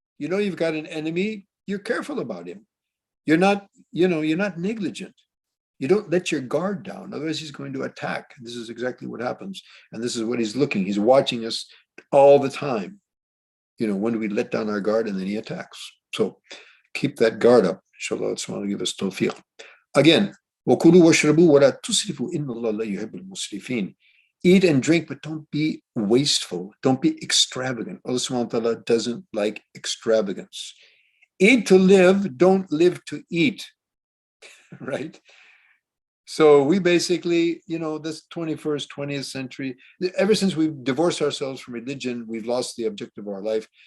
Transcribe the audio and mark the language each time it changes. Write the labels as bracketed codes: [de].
[en] You've got an enemy. You're careful about him. You're not negligent. You don't let your guard down. Otherwise, he's going to attack. This is exactly what happens. And this is what he's looking. He's watching us all the time. When do we let down our guard, and then he attacks? So keep that guard up. Inshallah, it's want to give us tawfiq. [ar] Again, وَكُلُوا وَاشْرَبُوا وَلَا تُسْرِفُوا إِنَّ اللَّهَ لَا يُحِبُّ الْمُسْرِفِينَ. [en] Eat and drink, but don't be wasteful. Don't be extravagant. Allah subhanahu wa ta'ala doesn't like extravagance. Eat to live, don't live to eat, right? So we basically, this 21st, 20th century, ever since we've divorced ourselves from religion, we've lost the objective of our life.